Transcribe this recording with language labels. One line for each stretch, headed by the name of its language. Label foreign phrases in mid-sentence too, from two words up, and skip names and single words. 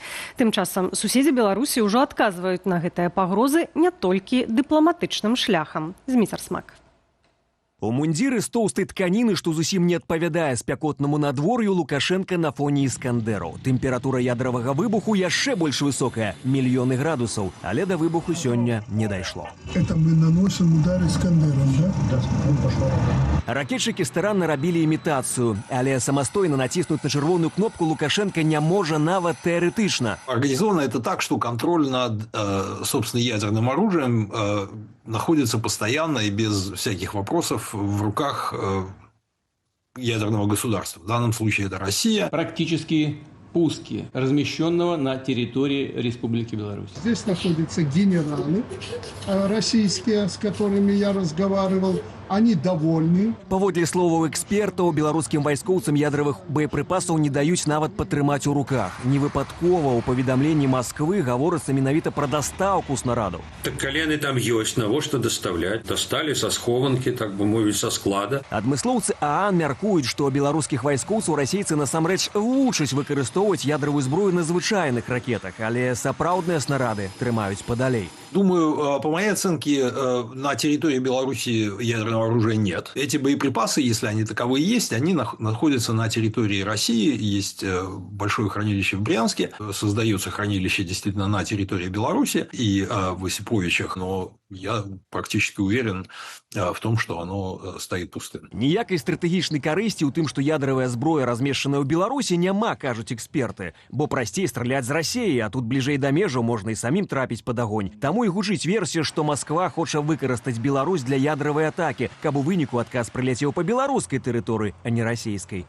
Belarusian: Тым часам суседзі Беларусі ўжо адказваюць на гэтыя пагрозы не толькі дыпламатычным шляхам. Зміцер Смак. У мундзіры з тоўстай тканіны, што зусім не адпавядае спякотнаму надвор'ю, Лукашенко на фоне «Іскандэраў». Тэмпература ядравага выбуху яшчэ больш высокая – мільёны градусаў, але да выбуху сёння не дайшло.
Russian: Это мы наносим удар «Іскандэрам», да? Да, он пошел.
Belarusian: Ракетчыкі старанна рабілі імітацыю, але самастойна націснуць на чырвоную кнопку Лукашенко не можа нават тэарэтычна.
Russian: Организовано это так, что контроль над, собственно, ядерным оружием находится постоянно и без всяких вопросов в руках ядерного государства. В данном случае это Россия. Практически пуски размещенного на территории Республики Беларусь. Здесь находятся генералы российские, с которыми я разговаривал. Они довольны.
Belarusian: Паводле словаў экспертаў, беларускім вайскоўцам ядравых боепрыпасаў не даюць нават патрымаць у руках. Невыпадкова ў паведамленні Масквы гаворыцца менавіта пра дастаўку снарадаў. Так калі яны там ёсць, навошта даставляць? Дасталі са схованкі, так бы мовіць, са склада. Адмыслоўцы ААН мяркуюць, што беларускіх вайскоўцаў расейцы насамрэч вучаць выкарыстоўваць ядравую зброю на звычайных ракетах, але сапраўдныя снарады трымаюць падалей.
Russian: Думаю, по моей оценке, на территории Беларуси ядерного оружия нет. Эти боеприпасы, если они таковые есть, они находятся на территории России. Есть большое хранилище в Брянске. Создается хранилище действительно на территории Беларуси и в Осиповичах. Но я практически уверен в том, что оно стоит пустым.
Belarusian: Ніякай стратэгічнай карысці ў тым, што ядравая зброя размешчаная ў Беларусі, няма, кажуць эксперты. Бо прасцей страляць з Расіі, а тут бліжэй да межаў можна і самім трапіць пад агонь. Таму і гучыць версія, што Масква хоча выкарыстаць Беларусь для ядравай атакі, каб у выніку адказ прыляцеў па беларускай тэрыторыі, а не расійскай.